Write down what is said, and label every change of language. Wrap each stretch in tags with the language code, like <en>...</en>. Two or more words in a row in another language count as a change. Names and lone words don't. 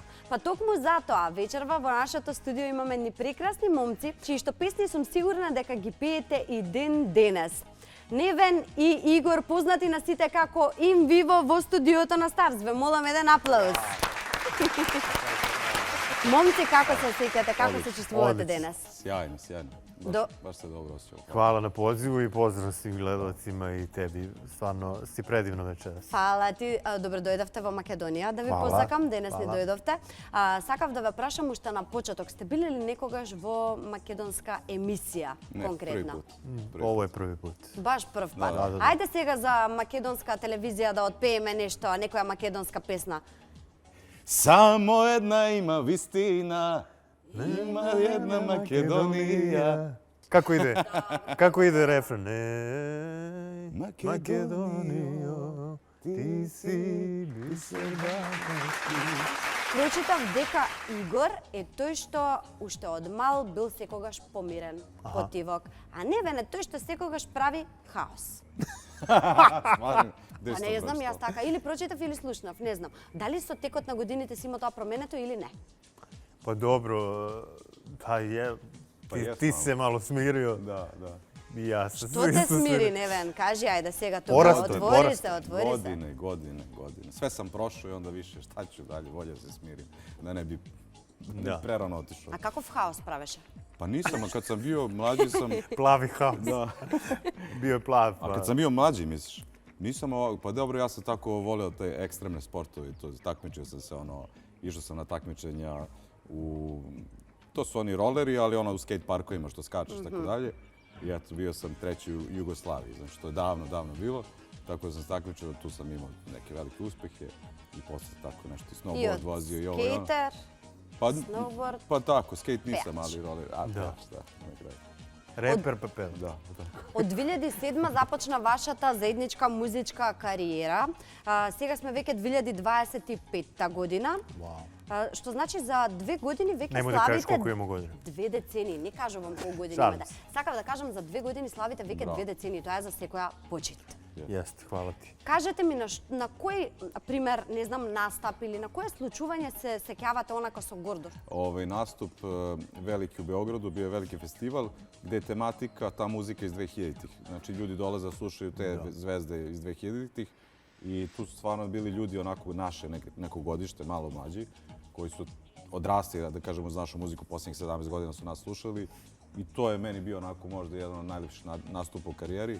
<mk>Па токму затоа вечерва во нашето студио имаме ни прекрасни момци, чии што песни сум сигурна дека ги пеете и ден денес. Невен и Игор, познати на сите како Ин Виво во студиото на Старс. Ве молам еден аплауз. Момци, како се осеќате, како се чувствувате денес?</mk> <sr>Sjajno. Baš se dobro osjećao. Hvala na pozivu i pozdrav svim gledalcima i tebi. Stvarno si predivno večeras.</sr> <mk>Фала ти, добро дојдовте во Македонија, да ви посакам, денес не дојдовте. Сакав да ве прашам уште на почеток, сте били ли некогаш во македонска емисија конкретно?</mk> <sr>Ovo je prvi put.</sr> <mk>Баш прв пат. Ајде сега за македонска телевизија да отпееме нешто, некоја македонска песна. Само една има вистина, има една Македонија.</mk> <sr>Kako ide refren?</sr> <mk>Македонијо, ти си бисер бакашки. Прочитав дека Игор е тој што уште од мал бил секогаш помирен, потивок, а Невен е тој што секогаш прави хаос. А не знам јас така, или прочитав или слушнав, не знам. Дали со текот на годините си има тоа променето или не?</mk> <sr>Pa dobro, ti se malo smirio. Da. I ja sam.</sr> <mk>Што те смири, Невен? Кажи, ајде сега тоа. Отвори се.</mk> <sr>Godine. Sve sam prošao i onda više šta ću dalje, volje se smirim. Da ne bi prerano otišao. А каков хаос правеше? Pa nisam, a kad sam bio mlađi sam... Plavi haos. Da. Bio je plav. A kad sam bio mlađi, misliš? Nisam ovako, pa dobro, ja sam tako voleo te ekstremne sportove. Takmičio sam se, išao sam na takmičenja to su oni roleri, ali u skate parkovima što skačeš, tako dalje. I eto, bio sam treći u Jugoslaviji, znači to je davno bilo. Tako da sam se takmičio, tu sam imao neke velike uspehe i posle tako nešto snowboard vozio i ovo. I od skater, snowboard, pa tako, skate nisam, ali roler. Da. Reper Pepel. Da.</sr> <mk>Од 2007 започна вашата заедничка музичка кариера. Сега сме веќе 2025 година. Што значи за 2 години веќе славите... Нема да кажеш колку имamo години. 2 децении, не кажувам колку години има. Сакав да кажам за 2 години славите веќе 2 децении. Тоа е за секоја почит.</mk> <sr>Jeste, hvala ti.</sr> <mk>Кажете ми на кој пример, не знам, настап или на кое случување се сеќавате онака со гордост?</mk> <sr>Nastup veliki u Beogradu, bio je veliki festival gde je tematika ta muzika iz 2000-ih. Znači ljudi dolaze da slušaju te zvezde iz 2000-ih i tu su stvarno bili ljudi onako naše neko godište, malo mlađi, koji su odrastali, da kažemo, uz našu muziku poslednjih 17 godina su nas slušali i to je meni bio onako možda jedan od najlepših nastupa u karijeri.</sr>